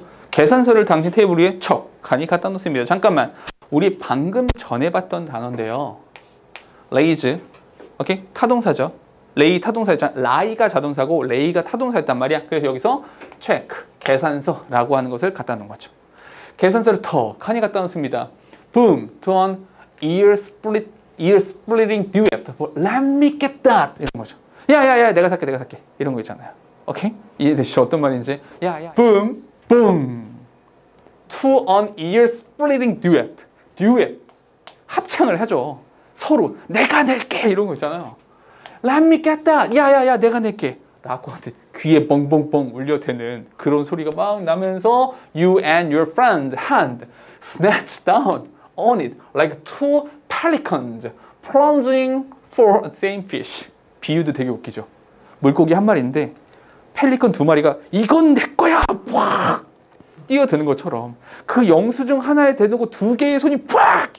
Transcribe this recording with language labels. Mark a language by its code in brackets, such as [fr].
[ko] 계산서를 당신 테이블 위에 척하니 갖다 놓습니다. 잠깐만, 우리 방금 전에 봤던 단어인데요. lays, 오케이? 타동사죠. 레이 타동사였잖아. 라이가 자동사고 레이가 타동사였단 말이야. 그래서 여기서 체크, 계산서라고 하는 것을 갖다 놓은 거죠. 계산서를 턱하니 갖다 놓습니다. [en] Boom, to an ear splitting duet. Let me get that. [ko] 이런 거죠. 야야야, 내가 살게. 이런 거 있잖아요. 오케이? 이해되시죠? 어떤 말인지. 야야. [en] Boom, boom. To an ear splitting duet. duet. [ko] 합창을 하죠. 서로 내가 낼게 이런 거 있잖아요. [en] Let me get that. [ko] 야야야, 내가 낼게. 라고 귀에 뻥뻥뻥 울려대는 그런 소리가 막 나면서 [en] You and your friend hand snatch down on it like two pelicans plunging for the same fish. [ko] 비유도 되게 웃기죠. 물고기 한 마리인데 펠리컨 두 마리가 이건 내 거야! 팍! 뛰어드는 것처럼 그 영수증 하나에 대놓고 두 개의 손이 팍!